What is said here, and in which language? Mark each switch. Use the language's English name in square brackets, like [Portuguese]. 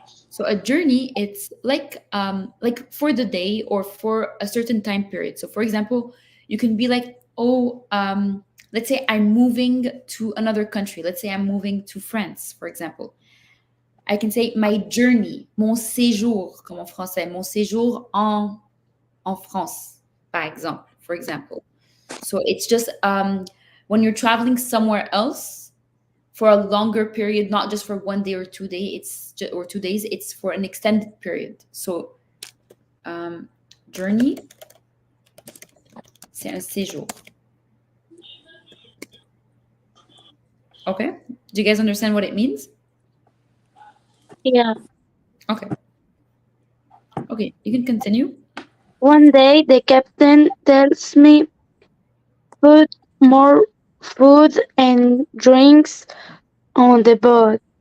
[English] So, a journey, it's like for the day or for a certain time period. So, for example, you can be like, oh, let's say I'm moving to another country. Let's say I'm moving to France, for example. I can say my journey, [French] mon séjour, comme en français, mon séjour en France, par exemple, [English] for example. So it's just when you're traveling somewhere else for a longer period, not just for 1 day or 2 days, or 2 days, it's for an extended period. [French] So journey, c'est un séjour. [English] Okay. Do you guys understand what it means? Yeah. Okay. Okay, you can continue. One day, the captain tells me, "Put more food and drinks on the boat.